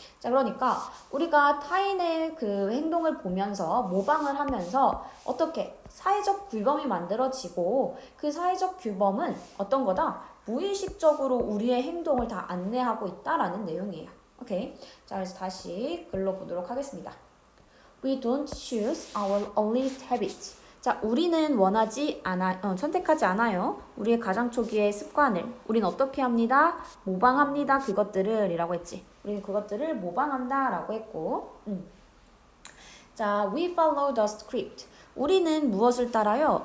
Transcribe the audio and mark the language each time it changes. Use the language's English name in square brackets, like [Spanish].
[Korean] 자, 그러니까 우리가 타인의 그 행동을 보면서 모방을 하면서 어떻게 사회적 규범이 만들어지고 그 사회적 규범은 어떤 거다? 무의식적으로 우리의 행동을 다 안내하고 있다라는 내용이에요. 오케이. 자, 그래서 다시 글로 보도록 하겠습니다. [English] We don't choose our earliest habits. [Korean] 자, 우리는 선택하지 않아요. 우리의 가장 초기의 습관을. 우리는 어떻게 합니다? 모방합니다. 그것들을 이라고 했지. 우리는 그것들을 모방한다 라고 했고. 자, [English] we follow the script. [Korean] 우리는 무엇을 따라요?